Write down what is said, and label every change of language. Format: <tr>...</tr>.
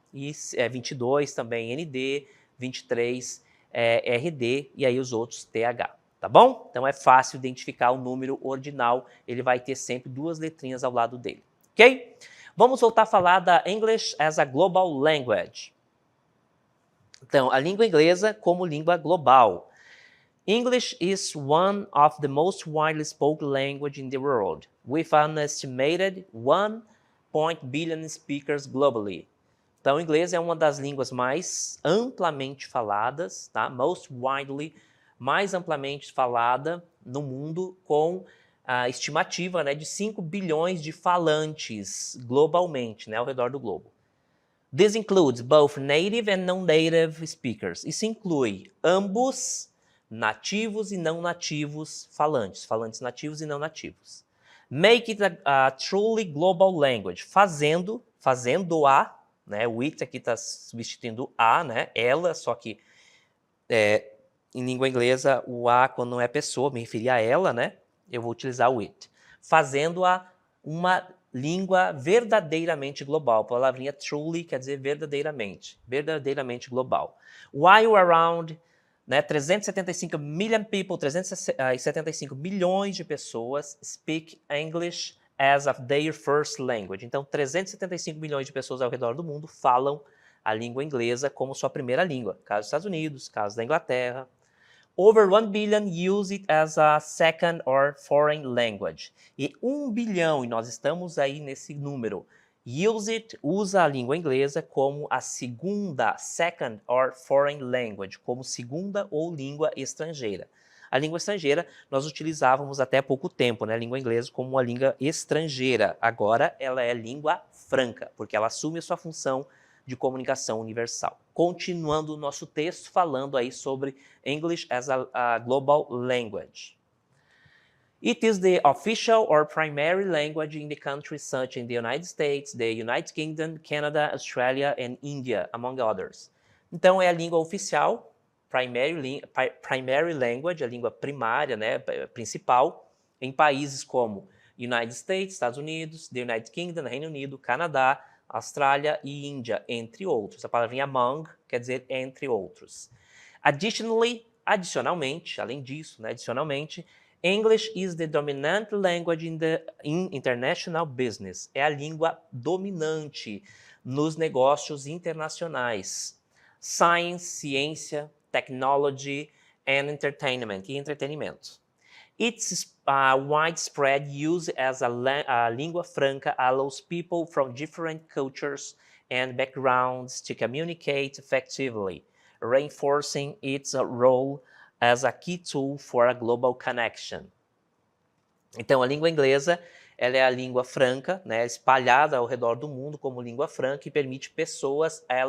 <pt>E 22 também ND, 23 RD e aí os outros TH, tá bom? Então é fácil identificar o número ordinal, ele vai ter sempre duas letrinhas ao lado dele, ok? Vamos voltar a falar da</pt> <en>English as a Global Language.</en> <pt>Então, a língua inglesa como língua global.</pt> <en>English is one of the most widely spoken language in the world, with an estimated 1 billion speakers globally.</en> <pt>Então, o inglês é uma das línguas mais amplamente faladas, tá?</pt> <en>Most widely,</en> <pt>mais amplamente falada no mundo, com a estimativa, né, de 5 bilhões de falantes globalmente, né, ao redor do globo.</pt> <en>This includes both native and non-native speakers.</en> <pt>Isso inclui ambos nativos e não nativos falantes, falantes nativos e não nativos.</pt> <en>Make it a truly global language,</en> <pt>fazendo-a, né? O it aqui está substituindo a, né? Ela, só que em língua inglesa o a, quando não é pessoa, me referir a ela, né? Eu vou utilizar o it. Fazendo-a uma língua verdadeiramente global. A palavrinha truly quer dizer verdadeiramente global.</pt> <en>While around 375 million people,</en> <pt>375 milhões de pessoas</pt> <en>speak English as of their first language.</en> <pt>Então, 375 milhões de pessoas ao redor do mundo falam a língua inglesa como sua primeira língua. Caso dos Estados Unidos, caso da Inglaterra.</pt> <en>Over 1 billion use it as a second or foreign language.</en> <pt>E 1 bilhão, e nós estamos aí nesse número, usa a língua inglesa como a segunda,</pt> <en>second or foreign language,</en> <pt>como segunda ou língua estrangeira. A língua estrangeira nós utilizávamos até pouco tempo, né? A língua inglesa como uma língua estrangeira. Agora ela é língua franca, porque ela assume a sua função de comunicação universal. Continuando o nosso texto, falando aí sobre</pt> <en>English as a global language. It is the official or primary language in the countries such as the United States, the United Kingdom, Canada, Australia and India, among others.</en> <pt>Então é a língua oficial,</pt> <en>primary language,</en> <pt>a língua primária, né, principal, em países como United States, Estados Unidos, the United Kingdom, Reino Unido, Canadá, Austrália e Índia, entre outros. A palavrinha among quer dizer entre outros. Adicionalmente, além disso, né, adicionalmente,</pt> <en>English is the dominant language in international business.</en> <pt>É a língua dominante nos negócios internacionais.</pt> <en>Science,</en> <pt>ciência,</pt> <en>technology and entertainment,</en> <pt>e entretenimento.</pt> <en>Its widespread use as a língua franca allows people from different cultures and backgrounds to communicate effectively, reinforcing its role as a key tool for a global connection.</en> <pt>Então, a língua inglesa, ela é a língua franca, né, espalhada ao redor do mundo como língua franca e permite pessoas</pt>